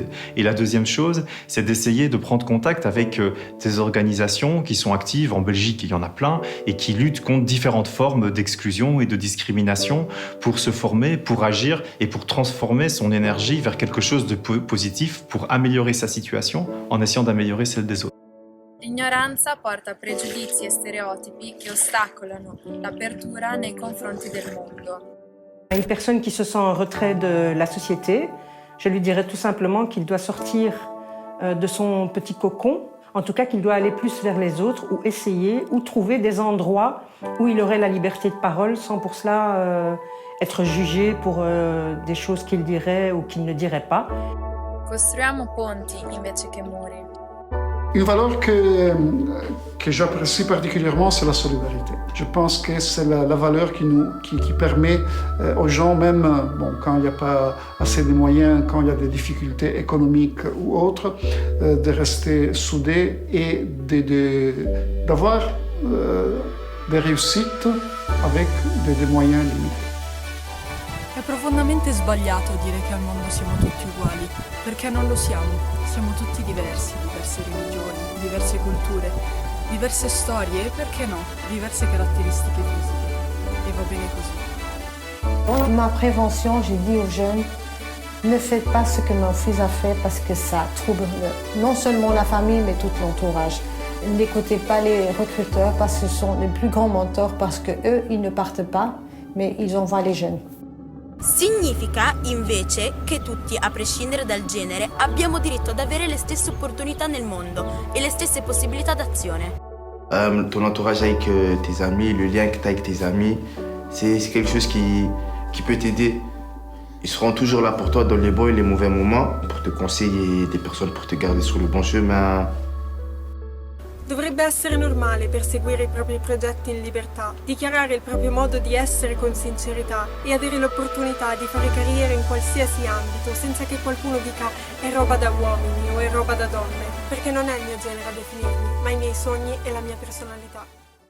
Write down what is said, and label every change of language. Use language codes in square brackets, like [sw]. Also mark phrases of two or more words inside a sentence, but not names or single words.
[fr] Et la deuxième chose, c'est d'essayer de prendre contact avec des organisations qui sont actives, en Belgique, il y en a plein, et qui luttent contre différentes formes d'exclusion et de discrimination pour se former, pour agir et pour transformer son énergie vers quelque chose de positif, pour améliorer sa situation en essayant d'améliorer celle des autres. [it] L'ignoranza porta a pregiudizi e stereotipi che ostacolano l'apertura nei confronti del mondo. [fr] Une personne qui se sent en retrait de la société, je lui dirais tout simplement qu'il doit sortir de son petit cocon, en tout cas qu'il doit aller plus vers les autres ou essayer ou trouver des endroits où il aurait la liberté de parole sans pour cela être jugé pour des choses qu'il dirait ou qu'il ne dirait pas. [it] Costruiamo ponti invece che muri. [fr] Une valeur que j'apprécie particulièrement, c'est la solidarité. Je pense que c'est la valeur qui permet aux gens, même quand il n'y a pas assez de moyens, quand il y a des difficultés économiques ou autres, de rester soudés et d'avoir des réussites avec des moyens limités. [it] È profondamente sbagliato dire che al mondo siamo tutti uguali, perché non lo siamo. Siamo tutti diversi, diverse religioni, diverse culture, diverse storie e, perché no, diverse caratteristiche fisiche. E va bene così. [fr] Dans ma prévention, j'ai dit aux jeunes, ne faites pas ce que mon fils a fait parce que ça trouble non seulement la famille, mais tout l'entourage. N'écoutez pas les recruteurs parce que ce sont les plus grands mentors, parce qu'eux, ils ne partent pas, mais ils envoient les jeunes. [it] Significa invece che tutti, a prescindere dal genere, abbiamo diritto ad avere le stesse opportunità nel mondo et le stesse possibilità d'azione. [fr] Ton entourage avec tes amis, le lien que tu as avec tes amis, c'est quelque chose qui peut t'aider. Ils seront toujours là pour toi dans les bons et les mauvais moments, pour te conseiller, des personnes pour te garder sur le bon chemin. [it] Dovrebbe essere normale perseguire i propri progetti in libertà, dichiarare il proprio modo di essere con sincerità e avere l'opportunità di fare carriera in qualsiasi ambito senza che qualcuno dica è roba da uomini o è roba da donne, perché non è il mio genere a definirmi, ma i miei sogni e la mia personalità.